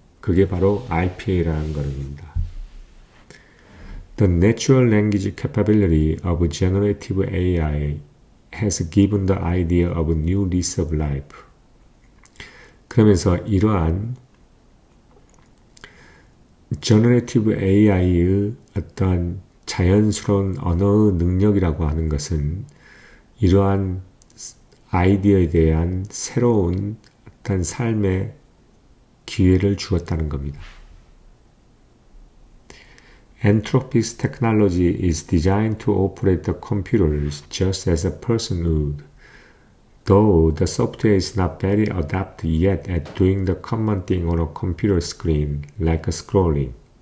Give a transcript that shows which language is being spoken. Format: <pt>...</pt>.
<ko>그게 바로 RPA라는 겁니다.</ko> <en>The natural language capability of generative AI has given the idea of a new lease of life.</en> <ko>그러면서 이러한 generative AI의 어떤 자연스러운 언어 능력이라고 하는 것은 이러한 아이디어에 대한 새로운 어떤 삶의 기회를 주었다는 겁니다.</ko> <en>Anthropic's technology is designed to operate the computers just as a person would, though the software is not very adept yet at doing the common thing on a computer screen, like scrolling.</en>